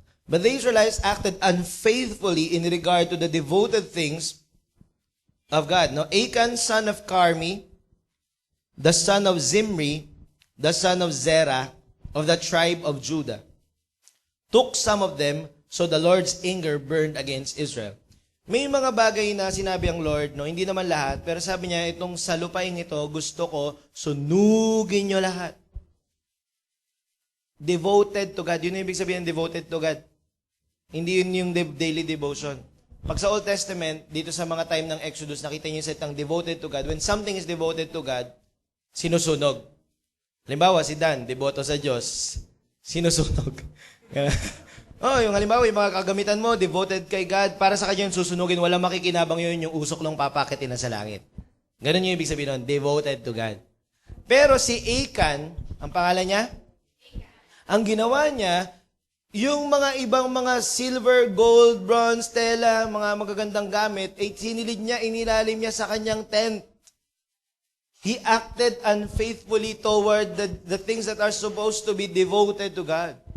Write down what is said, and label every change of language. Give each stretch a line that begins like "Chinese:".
English: But the Israelites acted unfaithfully in regard to the devoted things of God. Now, Achan, son of Carmi, the son of Zimri, the son of Zerah, of the tribe of Judah, took some of them, so the Lord's anger burned against Israel.
Filipino: May mga bagay na sinabi ang Lord, no, hindi naman lahat, pero sabi niya, itong sa lupaing ito, gusto ko, sunugin nyo lahat.
English: Devoted to God.
Filipino: Yun yung ibig sabihin,
English: devoted to God.
Filipino: Hindi yun yung daily devotion. Pag sa Old Testament, dito sa mga time ng Exodus, nakita niyo yung salitang devoted to God.
English: When something is devoted to God,
Filipino: sinusunog. Halimbawa, si Dan, devoto sa Diyos, sinusunog. Yung halimbawa, yung mga kagamitan mo, devoted kay God, para sa kanya yung susunugin, walang makikinabang yun, yung usok lang papakitin na sa langit. Ganun yung ibig sabihin nun, devoted to God. Pero si Achan, ang pangalan niya? Ang ginawa niya, yung mga ibang mga silver, gold, bronze, tela, mga magagandang gamit, sinilid niya, inilalim niya sa kanyang tent.
English: He acted unfaithfully toward the things that are supposed to be devoted to God.